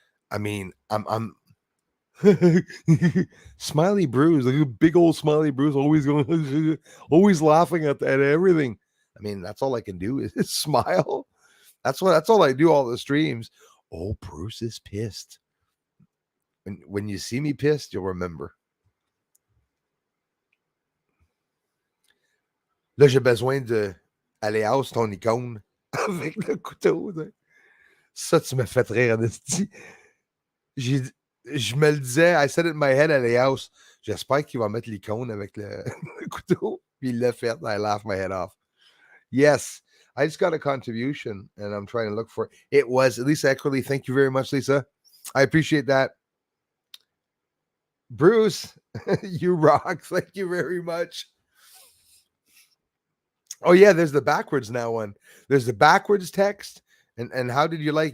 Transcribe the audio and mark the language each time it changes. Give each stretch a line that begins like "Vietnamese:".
English: I mean, I'm Smiley Bruce, like a big old Smiley Bruce, always going, always laughing at everything. I mean, that's all I can do is smile. That's all I do all the streams. Oh, Bruce is pissed. When you see me pissed, you'll remember.
French: Là, j'ai besoin de aller house ton icône avec le couteau. Ça, tu me fait rire, Anesti. Je me le disais,
English: I said it in my head at the house.
French: J'espère qu'il va mettre l'icône avec le couteau. Puis il l'a fait.
English: I laughed my head off. Yes. I just got a contribution and I'm trying to look for it. It was Lisa Eckerly. Thank you very much, Lisa. I appreciate that. Bruce, you rock. Thank you very much. Oh, yeah, there's the backwards now one. There's the backwards text. And how did you like?